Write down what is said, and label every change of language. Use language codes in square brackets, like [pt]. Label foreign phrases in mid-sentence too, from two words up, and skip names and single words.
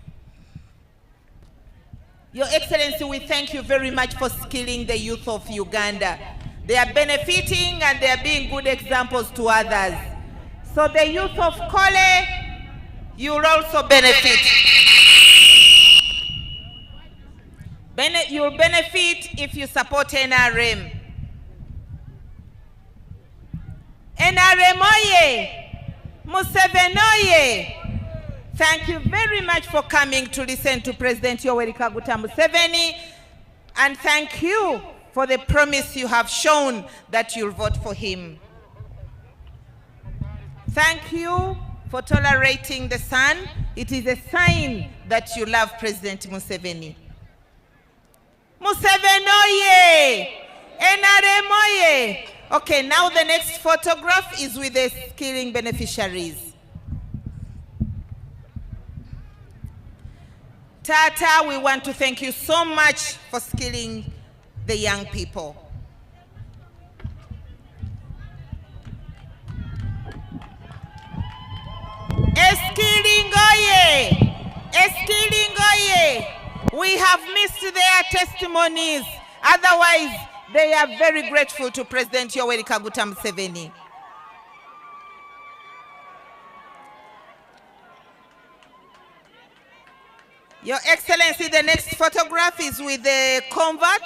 [en] Your Excellency, we thank you very much for skilling the youth of Uganda. They are benefiting and they are being good examples to others. So the youth of Kole, you will also benefit. You'll benefit if you support NRM. NRM, oye! Museveni, oye! Thank you very much for coming to listen to President Yoweri Kaguta Museveni, and thank you for the promise you have shown that you'll vote for him. Thank you for tolerating the sun. It is a sign that you love President Museveni. Museveni, oye! NRM, oye! Okay, now the next photograph is with the skilling beneficiaries. Tata, we want to thank you so much for skilling the young people. Skilling, oye! Skilling, oye! We have missed their testimonies. Otherwise, they are very grateful to President Yoweri Kaguta Museveni. Your Excellency, the next photograph is with the converts.